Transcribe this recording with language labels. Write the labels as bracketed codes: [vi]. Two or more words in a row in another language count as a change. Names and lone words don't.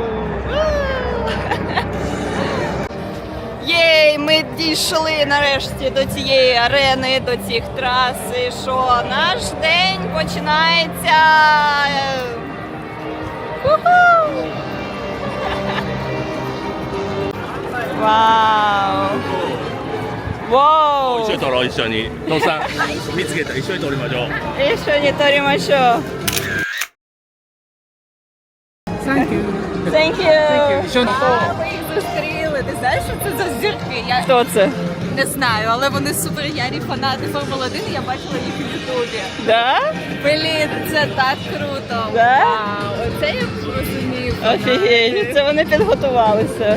[uk] Єй, ми дійшли нарешті до цієї арени, до цих трас. І що, наш день починається. Уху! Вау! Вау! [ja] 一緒に撮ろう一緒に野さん見つけた一緒に撮りましょう [uk] І що не торімашо? [en] Thank you. [uk] Ми їх зустріли. Ти знаєш, що це за зірки? Я Хто це? не знаю, але вони суперярі фанати Формули 1, я бачила їх в Ютубі. Да? Блін, це так круто. Да? Вау, оце я розумію. Офігеть, це вони підготувалися.